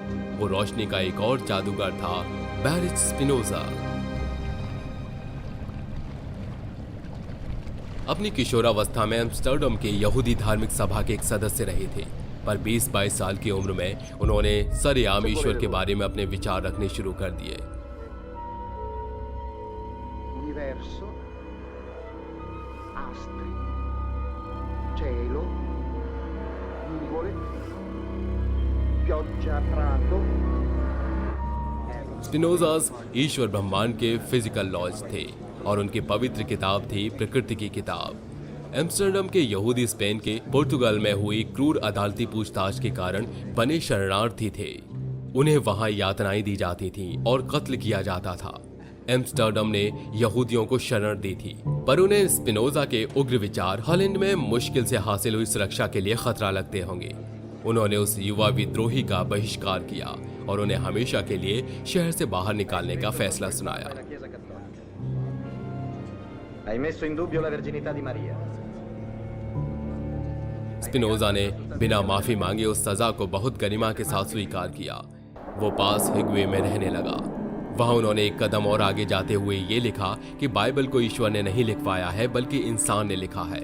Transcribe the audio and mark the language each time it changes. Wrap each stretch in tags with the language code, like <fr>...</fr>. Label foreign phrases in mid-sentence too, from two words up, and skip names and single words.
<hi>वो रोशनी का एक और जादूगर था, बैरिच स्पिनोजा अपनी किशोरावस्था में एम्स्टर्डम के यहूदी धार्मिक सभा के एक सदस्य रहे थे, पर 20-22 साल की उम्र में उन्होंने सरेआम ईश्वर के बारे में अपने विचार रखने शुरू कर दिए।</hi> <it>Universo, astri, cielo, nuvole, pioggia, prato.</it> <hi>स्पिनोजास ईश्वर ब्रह्मांड के</hi> <en>physical laws</en> <hi>थे और उनकी पवित्र किताब थी प्रकृति की किताब। एम्स्टर्डम के यहूदी स्पेन के पुर्तगाल में हुई क्रूर अदालती पूछताछ के कारण बने शरणार्थी थे। उन्हें वहां यातनाएं दी जाती थीं और कत्ल किया जाता था। एम्स्टर्डम ने यहूदियों को शरण दी थी, पर उन्हें स्पिनोजा के उग्र विचार हॉलैंड में मुश्किल से हासिल हुई सुरक्षा के लिए खतरा लगते होंगे। उन्होंने उस युवा विद्रोही का बहिष्कार किया और उन्हें हमेशा के लिए शहर से बाहर निकालने का फैसला सुनाया।</hi> <it>Hai messo in dubbio la verginità di Maria.</it> <hi>स्पिनोजा ने बिना माफी मांगे उस सजा को बहुत गरिमा के साथ स्वीकार किया। वो पास हिग्वे में रहने लगा। वहां उन्होंने एक कदम और आगे जाते हुए ये लिखा कि बाइबल को ईश्वर ने नहीं लिखवाया है बल्कि इंसान ने लिखा है।</hi>